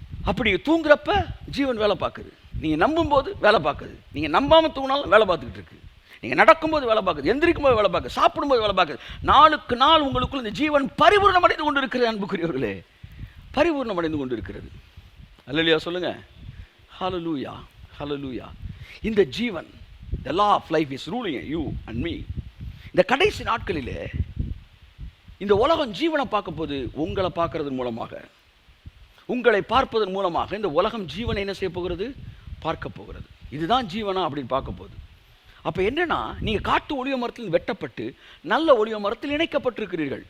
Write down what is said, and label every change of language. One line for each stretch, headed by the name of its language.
Tamil: அப்படி தூங்குறப்ப ஜீவன் வேலை பார்க்குது, நீங்க நம்பும் போது வேலை பார்க்குது, நீங்க நம்பாம தூங்கினாலும் வேலை பார்த்துக்கிட்டு இருக்கு, நீங்க நடக்கும்போது வேலை பார்க்குது, எந்திரிக்கும் போது வேலை பார்க்குது, சாப்பிடும்போது வேலை பார்க்குது. நாளுக்கு நாள் உங்களுக்குள் இந்த ஜீவன் பரிபூர்ணம் அடைந்து கொண்டு இருக்கிறது. அன்புக்குரியவர்களே, பரிபூர்ணம் அடைந்து கொண்டு இருக்கிறது. அல்லேலூயா சொல்லுங்க. ஹalleluya, ஹalleluya. இந்த ஜீவன்,
English: the law of life is ruling you and me.
Tamil: இந்த கடைசி நாட்களிலே இந்த உலகம் ஜீவனை பார்க்க போது உங்களை பார்க்கறதன் மூலமாக, உங்களை பார்ப்பதன் மூலமாக இந்த உலகம் ஜீவனை என்ன செய்ய போகிறது? பார்க்க போகிறது. இதுதான் ஜீவனா அப்படின்னு பார்க்க போகுது. அப்போ என்னன்னா, நீங்கள் காட்டு ஒளிவ மரத்தில் வெட்டப்பட்டு நல்ல ஒளிவ மரத்தில் இணைக்கப்பட்டிருக்கிறீர்கள்.